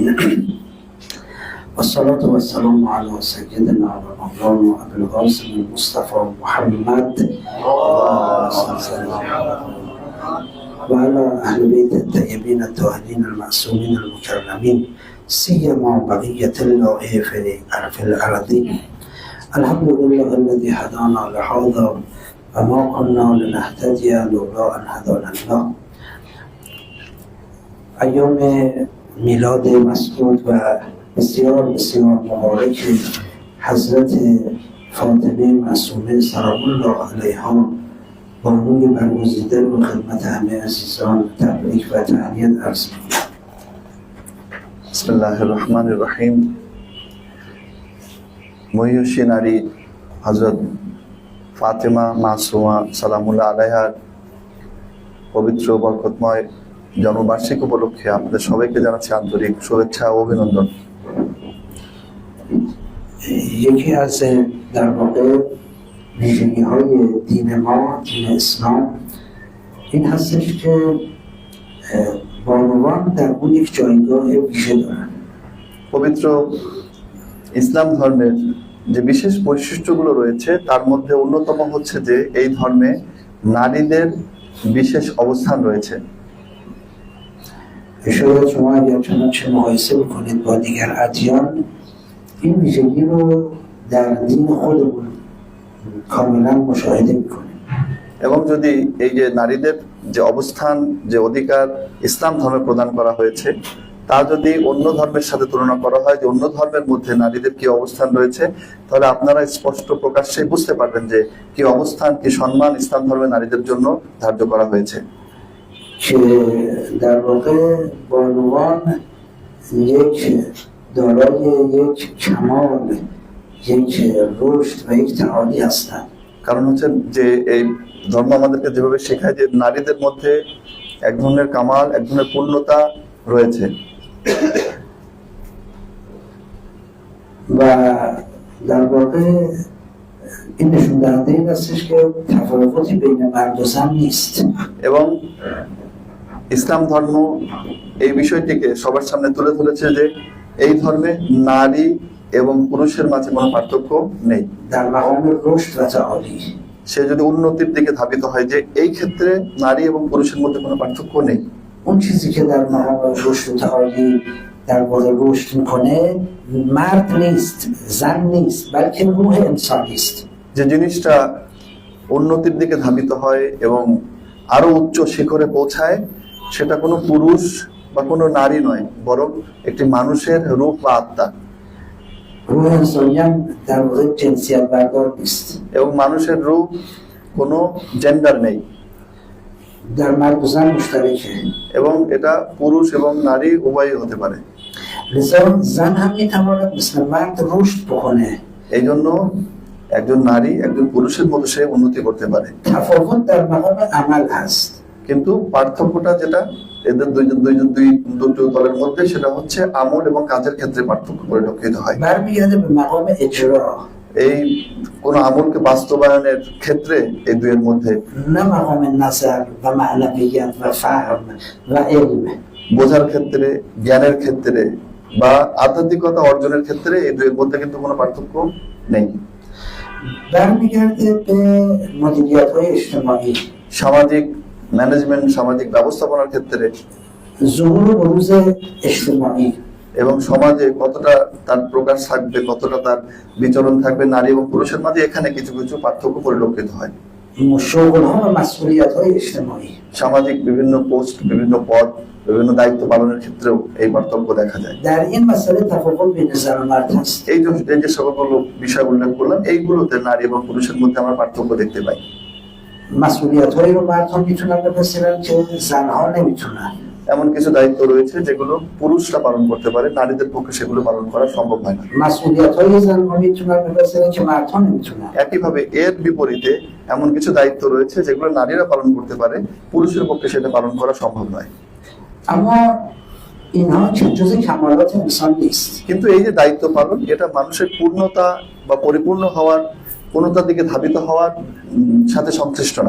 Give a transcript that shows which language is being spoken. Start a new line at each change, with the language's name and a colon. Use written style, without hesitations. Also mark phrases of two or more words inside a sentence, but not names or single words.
Arabic: والصلاة والسلام على سيدنا ومولانا أبي القاسم المصطفى محمد وعلى أهل بيت الطيبين الطاهرين المعصومين المكرمين سيما بقية الله في الأرض. الحمد لله الذي هدانا لهذا وما كنا لنهتدي لولا أن هدانا الله.
Persian: ایام میلاد مسعود و بسیار مبارک حضرت فاطمه معصومه
Arabic: سلام الله علیها
Persian: بانوی برگزیده رو خدمت همه عزیزان تبریک و تهنیت عرض می‌کنم.
Arabic: بسم الله الرحمن الرحیم.
Bangla: মহিষী নারী হযরত ফাতেমা মাসুমা সালামুল্লাহ আলাইহার পবিত্র বরকতময় জন্মবার্ষিকী উপলক্ষে আপনাদের সবাইকে জানাচ্ছি আন্তরিক শুভেচ্ছা ও অভিনন্দন।
Persian: یکی از در واقع ویژگی های دین ما، دین اسلام، این هستش که بانوان در اون یک جایگاه ویژه دارن.
Bangla: পবিত্র ইসলাম ধর্মের যে বিশেষ বৈশিষ্ট্যগুলো রয়েছে তার মধ্যে অন্যতম হচ্ছে যে এই ধর্মে নারীদের বিশেষ অবস্থান রয়েছে।
Persian: شاید شما اگر چنانچه مقایسه بکنید با دیگر ادیان این ویژگی رو در دین خودمون کاملا مشاهده میکنید।
Bangla: এবং যদি এই যে নারীদের যে অবস্থান, যে অধিকার ইসলাম ধর্মে প্রদান করা হয়েছে তা যদি অন্য ধর্মের সাথে তুলনা করা হয় যে অন্য ধর্মের মধ্যে নারীদের কি অবস্থান রয়েছে, তাহলে আপনারা স্পষ্ট প্রকাশ্যে বুঝতে পারবেন যে কি অবস্থান, কি সম্মান ইসলাম ধর্মে নারীদের জন্য ধার্য করা হয়েছে।
Persian: که در واقع بانوان یک دارای یک کمال، یک رشد و یک تعالی هستند.
Bangla: কারণ হচ্ছে যে এই ধর্ম আমাদেরকে যেভাবে শেখায় যে নারীদের মধ্যে এক ধরনের কামাল, এক ধরনের পূর্ণতা রয়েছে।
Persian: و در واقع این نشون دهنده این هستش که تفاوتی بین مرد و زن نیست.
Bangla: এবং ইসলাম ধর্ম এই বিষয়টিকে সবার সামনে তুলে ধরেছে যে এই ধর্মে নারী এবং পুরুষের মাঝে কোনো পার্থক্য নেই।
Persian: در مقام رشد و تعالی
Bangla: সে যদি উন্নতির দিকে ধাবিত হয় যে এই ক্ষেত্রে নারী এবং পুরুষের মধ্যে কোনো পার্থক্য নেই।
Persian: اون چیزی که در مقام رشد و تعالی در واقع رشد میکنه مرد نیست، زن نیست، بلکه روح انسانی است.
Bangla: যে জিনিসটা উন্নতির দিকে ধাবিত হয় এবং আরো উচ্চ শিখরে পৌঁছায় সেটা কোনো পুরুষ বা কোনো নারী নয়, বরং একটি মানুষের রূপ বা আত্মা।
Persian: روح انسانی هم در واقع جنسیت بردار نیست.
Bangla: এবং মানুষের রূপ কোনো জেন্ডার নেই
Persian: در مرد و زن مشترکه.
Bangla: এবং এটা পুরুষ এবং নারী উভয়ই হতে পারে।
Persian: لذا زن هم میتواند مثل مرد رشد بکنه.
Bangla: এই জন্য একজন নারী একজন পুরুষের মতো সে উন্নতি করতে পারে।
Persian: تفاوت در مقام عمل هست.
Bangla: কিন্তু পার্থক্যটা যেটা এদের দুটো দলের মধ্যে সেটা হচ্ছে আমল এবং কাজের ক্ষেত্রে পার্থক্য পরিলক্ষিত হয়।
Persian: برمیگرده به مقام اجرا.
Bangla: এই কোন আমলকে বাস্তবায়নের ক্ষেত্রে এই দুইয়ের মধ্যে
Persian: نه مقام نظر و معنویت و فهم و علم.
Bangla: বোঝার ক্ষেত্রে, জ্ঞানের ক্ষেত্রে বা আধ্যাত্মিকতা অর্জনের ক্ষেত্রে এই দুইয়ের মধ্যে কিন্তু কোনো পার্থক্য নেই।
Persian: برمیگرده به مدیریت‌های اجتماعی.
Bangla: সামাজিক ম্যানেজমেন্ট, সামাজিক ব্যবস্থাপনার ক্ষেত্রে
Persian: ظهور و بروز اجتماعی
Bangla: এবং সমাজে কতটা তার প্রকাশ থাকবে, কতটা তার বিচরণ থাকবে নারী এবং পুরুষের মাঝে, এখানে কিছু কিছু পার্থক্য পরিলক্ষিত হয়।
Persian: شغل‌ها و مسئولیت‌های اجتماعی.
Bangla: সামাজিক বিভিন্ন পোস্ট, বিভিন্ন পদ, বিভিন্ন দায়িত্ব পালনের ক্ষেত্রেও এই পার্থক্য দেখা যায়।
Persian: در این مسئله تفاوت بین زن و مرد هست.
Bangla: এই যে সকল বিষয় উল্লেখ করলাম এইগুলোতে নারী এবং পুরুষের মধ্যে আমরা পার্থক্য দেখতে পাই।
Persian: مسئولیت‌هایی رو مردها میتونن بپذیرن که زنها نمیتونن.
Bangla: এমন কিছু দায়িত্ব রয়েছে যেগুলো পুরুষরা পালন করতে পারে, নারীদের পক্ষে সেগুলো পালন করা সম্ভব হয় না।
Persian: مسئولیت‌های زنها میتونن بپذیرن که مردها نمیتونن.
Bangla: একইভাবে এর বিপরীতে এমন কিছু দায়িত্ব রয়েছে যেগুলো নারীরা পালন করতে পারে, পুরুষের পক্ষে সেটা পালন করা সম্ভব নয়।
Persian: اما اینها جزء کمالات انسان نیست.
Bangla: কিন্তু এই যে দায়িত্ব পালন, এটা মানুষের পূর্ণতা বা পরিপূর্ণ হওয়ার, পূর্ণতার দিকে ধাবিত হওয়ার সাথে সংশ্লিষ্ট না।